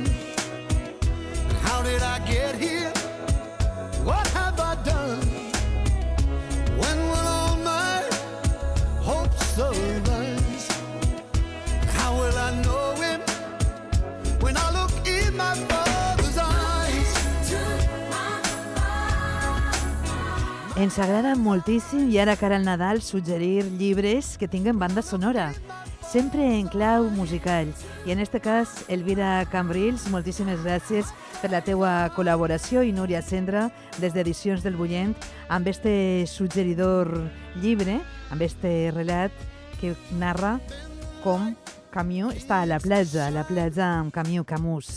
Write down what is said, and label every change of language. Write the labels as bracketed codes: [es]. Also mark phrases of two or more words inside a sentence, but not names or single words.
[en] How did I get here? What have I done? When will all my hopes arise? How will I know him when I look in my father's eyes? [ca] Ens agrada moltíssim i ara cara al Nadal suggerir llibres que tinguen banda sonora. sempre en clau musical. I en este cas, Elvira Cambrils, moltíssimes gràcies per la teua col·laboració i Núria Cendra, des d'Edicions del Bullent, amb este suggeridor llibre, amb este relat que narra com Camus està a la platja amb Camus Camus.